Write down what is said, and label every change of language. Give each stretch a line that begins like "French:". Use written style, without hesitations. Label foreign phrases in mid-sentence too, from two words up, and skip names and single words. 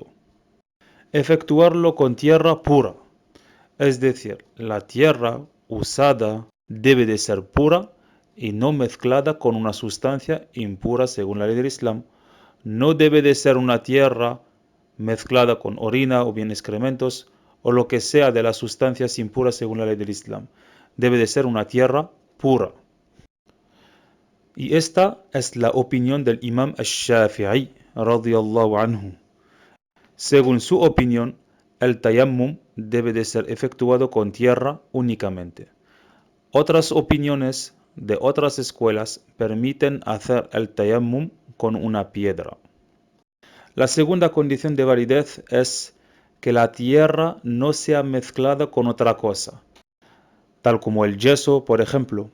Spanish: Efectuarlo con tierra pura, es decir, la tierra usada debe de ser pura y no mezclada con una sustancia impura según la ley del Islam. No debe de ser una tierra mezclada con orina o bien excrementos o lo que sea de las sustancias impuras según la ley del Islam. Debe de ser una tierra pura. Y esta es la opinión del Imam al-Shafi'i,
Arabic: رضي الله عنه.
Spanish: Según su opinión, el tayammum debe de ser efectuado con tierra únicamente. Otras opiniones de otras escuelas permiten hacer el tayammum con una piedra. La segunda condición de validez es que la tierra no sea mezclada con otra cosa, tal como el yeso, por ejemplo.